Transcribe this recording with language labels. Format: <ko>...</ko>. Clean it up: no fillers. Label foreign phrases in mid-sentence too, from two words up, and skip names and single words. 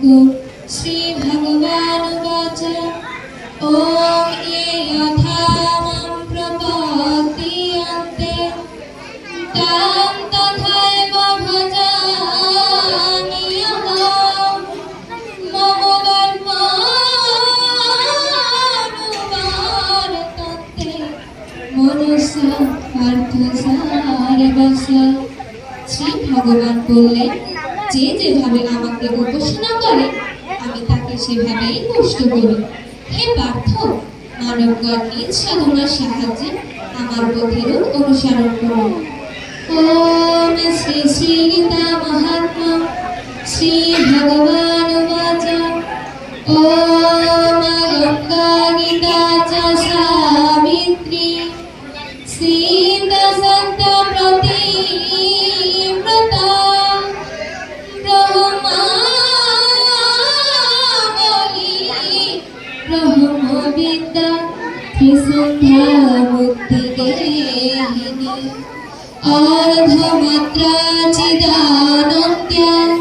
<sa>श्री भगवान उवाच ॐ ये यथा मां प्रपद्यन्ते तां तथैव भजामि अहम्। मम धर्मानुवर्तन्ते मनुष्या पार्थ सर्वस्य।</sa> <bn>শ্রী ভগবান বললেন, যে যেভাবে আমাকে উপাসনা করে আমি তাকে সেভাবেই পুষ্ট করি। হে পার্থ, মানবগণ নিজ সাধনার সাহায্যে আমার পথের অনুসরণ করুন।</bn> <sa>ওম শ্রী শ্রী গীতা মহাত্মা শ্রী ভগবান উবাচ ওম গঙ্গা গীতা চ সাবিত্রী সীতা সন্ত প্রতিব্রতা ब्रह्मविद्या त्रिसन्ध्या मुक्तिगेहिनी अर्धमात्रा चिदानन्द्या</sa>